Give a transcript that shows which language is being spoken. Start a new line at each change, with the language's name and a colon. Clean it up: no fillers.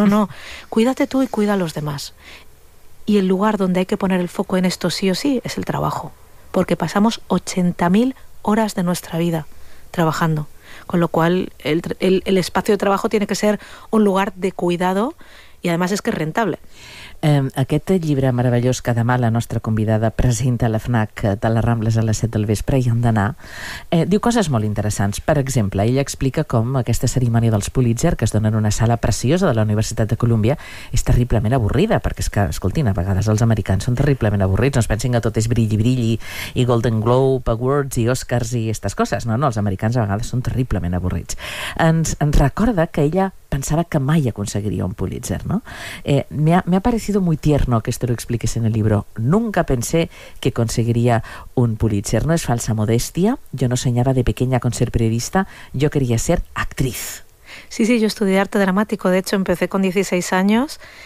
Spanish: No, no, cuídate tú y cuida a los demás. Y el lugar donde hay que poner el foco en esto sí o sí es el trabajo, porque pasamos 80.000 horas de nuestra vida trabajando, con lo cual el espacio de trabajo tiene que ser un lugar de cuidado y además es que es rentable.
Catalan: Aquest llibre meravellós que demà la nostra convidada presenta a la FNAC de les Rambles a les 7 del vespre, hi han d'anar, diu coses molt interessants. Per exemple, ella explica com aquesta cerimònia dels Pulitzer, que es dona en una sala preciosa de la Universitat de Columbia, és terriblement avorrida, perquè és que, escoltin, a vegades els americans són terriblement avorrits, no es pensin que tot és brilli-brilli i Golden Globe Awards i Oscars i aquestes coses. No, no, els americans a vegades són terriblement avorrits. Ens recorda que ella pensava que mai aconseguiria un Pulitzer, no?
Spanish: Me ha parecido muy tierno que esto lo expliques en el libro. Nunca pensé que conseguiría un Pulitzer. No es falsa modestia. Yo no soñaba de pequeña con ser periodista. Yo quería ser actriz. Sí, sí, yo estudié arte dramático. De hecho, empecé con 16 años.